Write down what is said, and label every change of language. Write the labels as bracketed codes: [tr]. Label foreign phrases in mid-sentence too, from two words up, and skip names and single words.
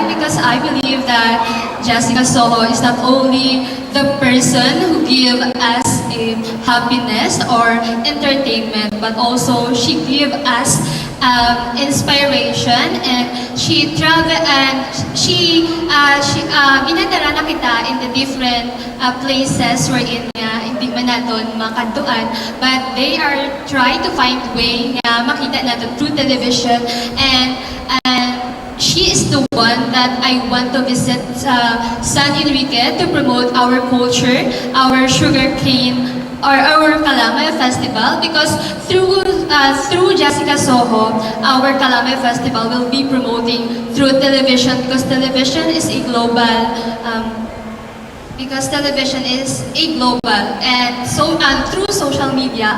[en] Because I believe that Jessica Soho is not only the person who gives us a happiness or entertainment, but also she gives us inspiration, and she travel and she [hil] ginadala na kita [en] in the different places wherein [hil] nga hindi man naton makantuan, [en] but they are trying to find way [hil] nga makita natin [en] through television, and she is the one that I want to visit San Enrique to promote our culture, our sugarcane, or our Kalamay Festival, because through Jessica Soho, our Kalamay Festival will be promoting through television, because television is a global and so through social media.